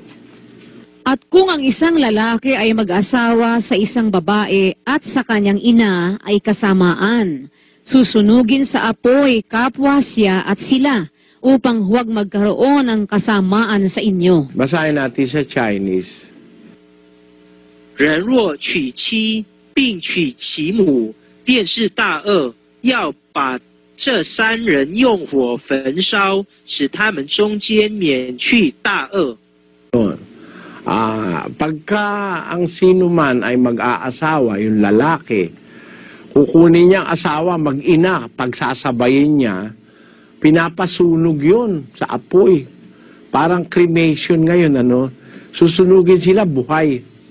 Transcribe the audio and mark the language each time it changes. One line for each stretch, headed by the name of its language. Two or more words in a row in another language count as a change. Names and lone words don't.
Filipino: At kung ang isang lalaki ay mag-asawa sa isang babae at sa kanyang ina ay kasamaan, susunugin sa apoy kapwa siya at sila upang huwag magkaroon ng kasamaan sa inyo. Basahin natin sa Chinese.
Chinese: 人若娶妻并娶其母，便是大恶，要把这3人用火焚烧，使他们中间免去大恶。
Filipino: Pagka ang sino man ay mag-aasawa, yung lalaki, kukunin niya ang asawa, mag-ina, pagsasabayin niya, pinapasunog yun sa apoy. Parang cremation ngayon, susunugin sila buhay.